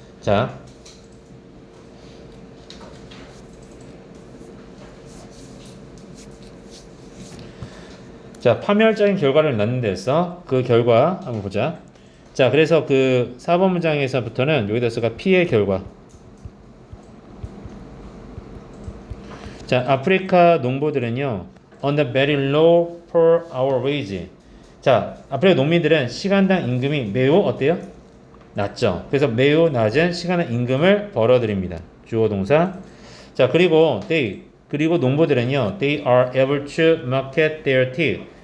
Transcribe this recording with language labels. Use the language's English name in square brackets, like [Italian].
[Korean] 자, 파멸적인 결과를 낳는 데서 그 결과 한번 보자. 자, 그래서 그 4번 문장에서부터는 여기다 쓰가 피해 결과. [English] 자, [Korean] 아프리카 농부들은요, [English] on the very low per hour wage. [Korean] 자, 아프리카 농민들은 시간당 임금이 매우 어때요? 낮죠. 그래서 매우 낮은 시간당 임금을 벌어들입니다. 주어 동사. [English] 자, [Korean] 그리고 농부들은요, [English] they are able to market their tea.